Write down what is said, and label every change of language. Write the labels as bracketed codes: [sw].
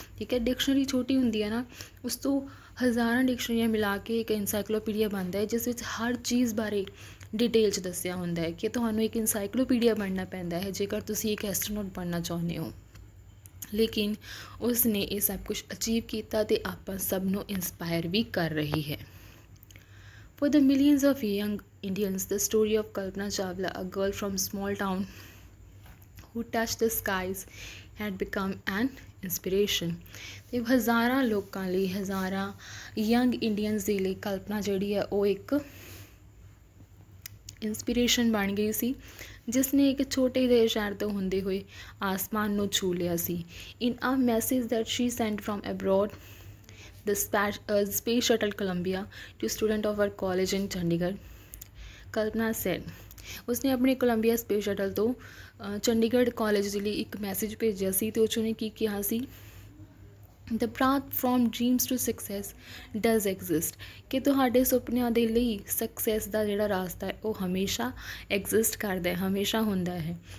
[pa] ਠੀਕ ਹੈ, ਡਿਕਸ਼ਨਰੀ ਛੋਟੀ ਹੁੰਦੀ ਹੈ ਨਾ, ਉਸ ਤੋਂ ਹਜ਼ਾਰਾਂ ਡਿਕਸ਼ਨਰੀਆਂ ਮਿਲਾ ਕੇ ਇੱਕ ਇਨਸਾਈਕਲੋਪੀਡੀਆ ਬਣਦਾ ਹੈ, ਜਿਸ ਵਿੱਚ ਹਰ ਚੀਜ਼ ਬਾਰੇ ਡਿਟੇਲ 'ਚ ਦੱਸਿਆ ਹੁੰਦਾ ਹੈ ਕਿ ਤੁਹਾਨੂੰ ਇੱਕ ਇਨਸਾਈਕਲੋਪੀਡੀਆ ਬਣਨਾ ਪੈਂਦਾ ਹੈ ਜੇਕਰ ਤੁਸੀਂ ਇੱਕ ਐਸਟਰੋਨੌਟ ਬਣਨਾ ਚਾਹੁੰਦੇ ਹੋ। ਲੇਕਿਨ ਉਸ ਨੇ ਇਹ ਸਭ ਕੁਛ ਅਚੀਵ ਕੀਤਾ ਅਤੇ ਆਪਾਂ ਸਭ ਨੂੰ ਇੰਸਪਾਇਰ ਵੀ ਕਰ ਰਹੀ ਹੈ। [en] For the millions of young Indians, the story of Kalpana Chawla, a girl from small town who touched the skies, had become an inspiration. [pa] ਤੇ ਹਜ਼ਾਰਾਂ ਲੋਕਾਂ ਲਈ, ਹਜ਼ਾਰਾਂ ਯੰਗ ਇੰਡੀਅਨਸ ਦੇ ਲਈ ਕਲਪਨਾ ਜਿਹੜੀ ਹੈ ਉਹ ਇੱਕ ਇੰਸਪੀਰੇਸ਼ਨ ਬਣ ਗਈ ਸੀ, ਜਿਸ ਨੇ ਇੱਕ ਛੋਟੇ ਜਿਹੇ ਸ਼ਹਿਰ ਤੋਂ ਹੁੰਦੇ ਹੋਏ ਆਸਮਾਨ ਨੂੰ ਛੂ ਲਿਆ ਸੀ। [en] in a message that she sent from abroad the space shuttle Columbia to student of our college in Chandigarh, Kalpana said, [pa] ਉਸਨੇ ਆਪਣੇ ਕੋਲੰਬੀਆ ਸਪੇਸ ਸ਼ਟਲ ਤੋਂ ਚੰਡੀਗੜ੍ਹ ਕਾਲਜ ਦੇ ਲਈ ਇੱਕ ਮੈਸੇਜ ਭੇਜਿਆ ਸੀ ਅਤੇ ਉਹ 'ਚ ਉਹਨੇ ਕੀ ਕਿਹਾ ਸੀ, [en] the path from dreams to success does exist, [pa] ਕਿ ਤੁਹਾਡੇ ਸੁਪਨਿਆਂ ਦੇ ਲਈ ਸਕਸੈਸ ਦਾ ਜਿਹੜਾ ਰਾਸਤਾ ਹੈ ਉਹ ਹਮੇਸ਼ਾ ਐਗਜ਼ਿਸਟ ਕਰਦਾ ਹੈ, ਹਮੇਸ਼ਾ ਹੁੰਦਾ ਹੈ।